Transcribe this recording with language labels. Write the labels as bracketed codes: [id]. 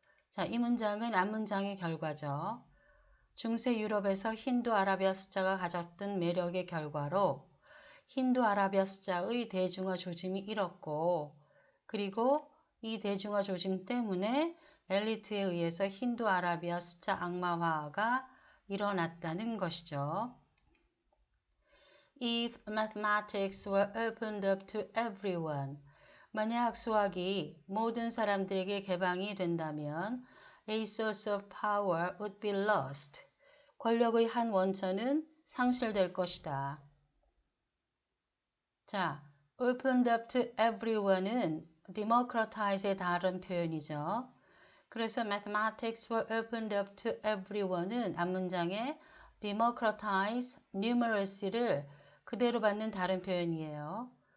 [ko] 자, 이 문장은 앞문장의 결과죠. 중세 유럽에서 힌두 아라비아 숫자가 가졌던 매력의 결과로 힌두 아라비아 숫자의 대중화 조짐이 일었고, 그리고 이 대중화 조짐 때문에 엘리트에 의해서 힌두 아라비아 숫자 악마화가 일어났다는 것이죠. [en] If mathematics were opened up to everyone, [ko] 만약 수학이 모든 사람들에게 개방이 된다면 [en] a source of power would be lost. [ko] 권력의 한 원천은 상실될 것이다. 자, [en] opened up to everyone [ko] 은 democratize의 다른 표현이죠. 그래서 [en] mathematics were opened up to everyone [ko] 은 앞문장에 [en] democratize numeracy [ko] 를 그대로 받는 다른 표현이에요.